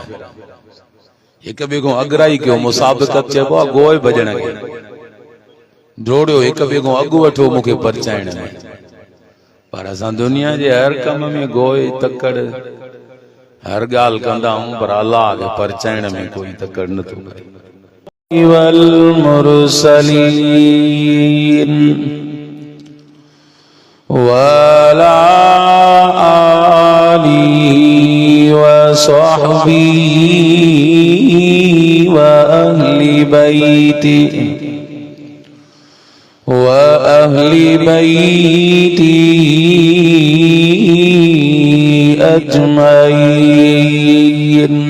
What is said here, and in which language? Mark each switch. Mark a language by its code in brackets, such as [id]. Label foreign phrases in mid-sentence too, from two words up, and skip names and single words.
[sd] हिक ॿिए खां अगराई कयो, मुसाबिक़त चइबो आहे गोए भॼण खे। डोड़ियो हिक ॿिए खां अॻु वठो मूंखे परचाइण में। पर असां दुनिया जे हर कम में गोए तकड़ हर ॻाल्हि कंदा आहियूं, पर अल्लाह खे परचाइण में कोई तकड़ नथो करे। [ar] والمرسلين وعلى آلي وصحبي وأهلي بيتي أجمعين.